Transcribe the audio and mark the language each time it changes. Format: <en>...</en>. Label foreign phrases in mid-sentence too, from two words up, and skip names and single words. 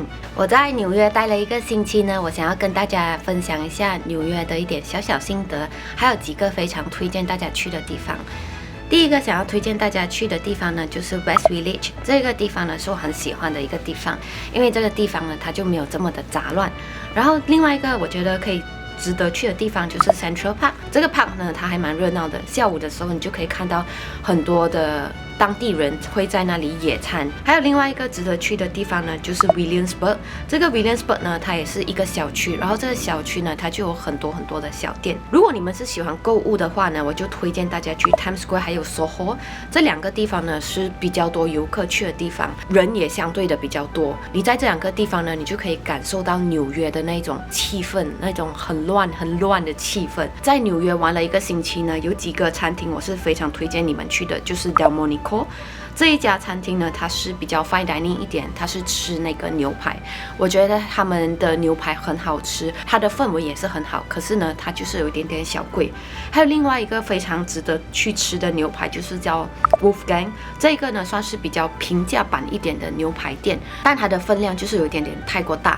<zh>我在紐約待了1個星期呢，我想要跟大家分享一下紐約的一點小小心得，還有幾個非常推薦大家去的地方。第一個想要推薦大家去的地方呢，就是 West Village。這個地方呢是我很喜歡的一個地方，因為這個地方呢它就沒有這麼的雜亂。然後另外一個我覺得可以值得去的地方就是 Central Park。這個 park 呢它還蠻熱鬧的，下午的時候你就可以看到很多的當地人會在那裡野餐。還有另外一個值得去的地方呢，就是 Williamsburg。這個 Williamsburg 呢，它也是一個小區，然後這個小區呢，它就有很多的小店。如果你們是喜歡購物的話呢，我就推薦大家去 Times Square 還有 Soho。這2個地方呢是比較多遊客去的地方，人也相對的比較多。你在這2個地方呢，你就可以感受到紐約的那種氣氛，那種很亂的氣氛。在紐約玩了1個星期呢，有幾個餐廳我是非常推薦你們去的，就是 Delmonico。這一家餐廳呢，它是比較</zh> <en>fine dining</en> <zh>一點，它是吃那個牛排。我覺得他們的牛排很好吃，它的氛圍也是很好。可是呢，它就是有一點點小貴。還有另外一個非常值得去吃的牛排，就是叫 Wolfgang。這個呢，算是比較平價版一點的牛排店，但它的分量就是有一點點太過大。</zh>